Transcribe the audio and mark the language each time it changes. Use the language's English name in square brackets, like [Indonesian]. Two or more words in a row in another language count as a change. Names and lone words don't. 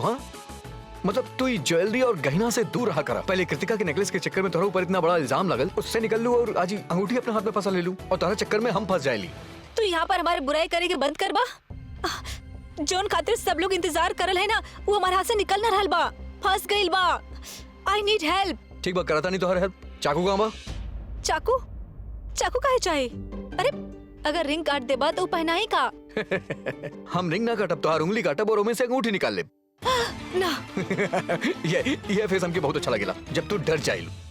[Bhojpuri] हाँ मतलब तू ये ज्वेलरी और गहना से दूर रहा करा। पहले कृतिका के नेकलेस के चक्कर में तोहरा ऊपर इतना बड़ा इल्जाम लगल, उससे निकल लू और आज ही अंगूठी अपने हाथ में फंसा ले लू और तोहरा चक्कर में हम फंस जाएली। तू यहाँ पर हमारे बुराई करे के बंद कर बा। जोन खातिर सब लोग इंतजार करल है ना, वो हमारे हाथ से निकल ना रहल बा, फंस गइल बा। [English] I need help. [Bhojpuri] ठीक बा, कराता नहीं तोहरा हेल्प। चाकू कहाँ बा? चाकू? चाकू काहे चाहिए? अरे अगर रिंग काट देबा तो पहनाई का? हम रिंग ना काटब, तोहार उंगली काटब और ओमे से अंगूठी निकाल ले। ना। ये फेस हमके बहुत अच्छा लगेला जब तू डर जाइलू।